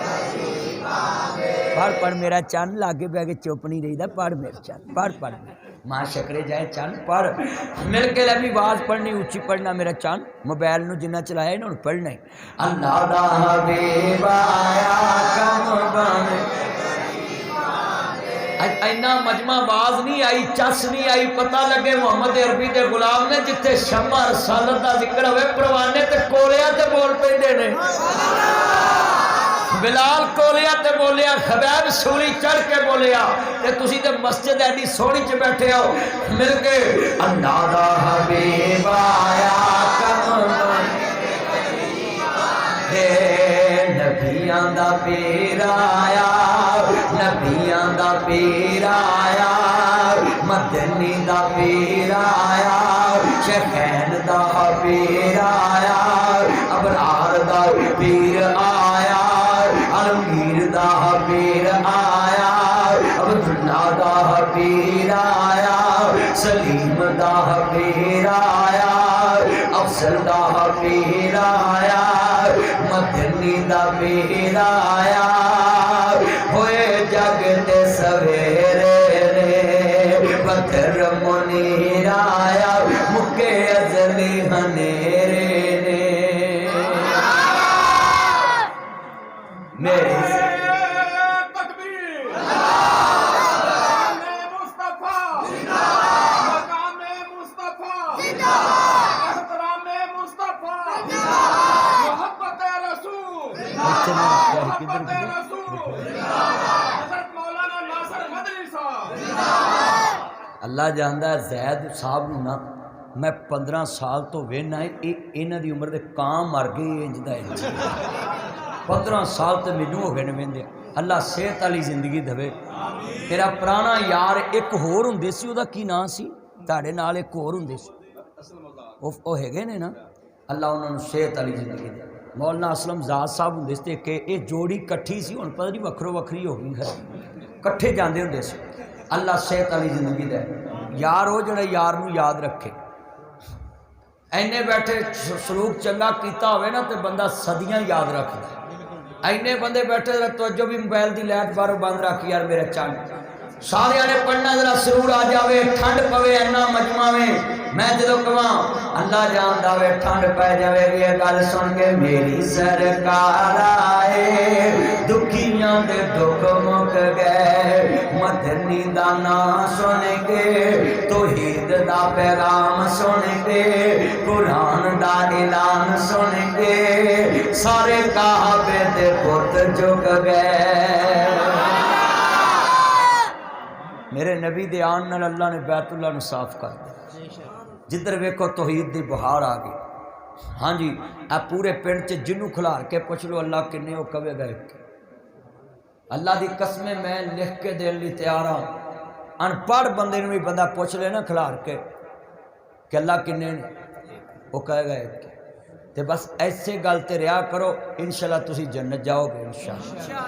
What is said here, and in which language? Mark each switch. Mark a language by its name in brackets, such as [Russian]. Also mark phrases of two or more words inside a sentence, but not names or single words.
[Punjabi] پڑھ میرا چند، لاگے بہ کے چپ نہیں رہی دا، پڑھ میرا چند، پڑھ ماں شکرے جائے چند پڑھ، مل کے لے بھی آواز پڑھنی، اچھی پڑھنا میرا چند، موبائل نو جنہ چلایا انہوں پڑھنا ہے۔ اللہ دا حبیب آیا کم بن گئے۔ اینا مجمع باز نہیں آئی، چس نہیں آئی، پتہ لگے محمد عربی دے غلام نے، جتھے شمع رسالت دا ذکر ہوئے پروانے تے کولیا تے بول پیندے نے۔ بلال کولیا تے بولیا، خبیب سولی چڑھ کے بولیا، تے تسی تے مسجد ایڈی سونی چ بیٹھے ہو مل کے، اللہ دا حبیب آیا کم بن گئے۔ نبیاں دا پیر آیا، نبیاں دا پیر آیا، مدنی دا پیر آیا، شیخین دا پیر آیا، ابرار دا پیر آیا، عالمگیر دا پیر آیا، عبداللہ دا پیر آیا، سلیم دا پیر آیا، افضل دا پیر آیا، مدنی دا پیر آیا، ہوئے جگ تے سویرے نے، بدر منیر آیا، مکے ازلی ہنیرے نے۔ میرے تکبیر، مصطفیٰ مقام مصطفیٰ، احترام مصطفیٰ، محبت رسول، محبت رسول، حضرت مولانا ناصر مدنی صاحب۔ اللہ جاندا ہے زید صاحب نو نا میں 15 سال تو وینا ہے، انہاں دی عمر دے کام مر گئے انج دا انج۔ 15 سال تو مینوں ہو گئے نے ویندے۔ اللہ صحت والی زندگی دے۔ تیرا پرانا یار ایک ہور ہوندے سی، او دا کی نام سی؟ تہاڈے نال ایک ہور ہوندے سی، او ہیگے نے نا، اللہ انہاں نوں صحت والی زندگی دے۔ مولانا اسلم زاد صاحب ہوندے سی کہ اے جوڑی کٹھی سی، ہن پتہ نہیں وکھرو وکھری ہو گئی ہے، کٹھے جاندے ہوندے سی۔ اللہ صحت والی زندگی دے۔ یار ہو جڑا یار نوں یاد رکھے، اینے بیٹھے سلوک چنگا کیتا ہوئے نا تے بندہ صدیاں یاد رکھدا ہے۔ اینے بندے بیٹھے توجہ بھی موبائل دی لائٹ باروں بند رکھ یار میرا چند، سارے نے پڑھنا ذرا سرور آ جاوے، ٹھنڈ پوے اینا مجمع میں، میں جدو کہاں اللہ جاندا وے ٹھنڈ پے جاوے گی، گل سن کے میری سرکار آئے، دکھیاں دے دکھ مک گئے، مدنی مدنی دا نام سن کے توحید دا پیغام سن کے قرآن دا اعلان سن کے سارے کعبے دے بت جھک گئے۔ میرے نبی دے آن نال اللہ نے بیت اللہ نو صاف کر دیا، جدھر ویکھو توحید دی بہار آ گئی۔ ہاں جی اے پورے پنڈ چ جنوں کھلار کے پوچھ لو اللہ کنے وہ کہے گا ایک۔ اللہ دی قسمیں میں لکھ کے دین لی تیار ہوں، ان پڑھ بندے نو بھی بندہ پوچھ لے نا کھلار کے کہ اللہ کنے نے، وہ کہے گا ایک۔ تے بس ایسے گل تے رہا کرو، انشاءاللہ تسی جنت جاؤ گے انشاءاللہ۔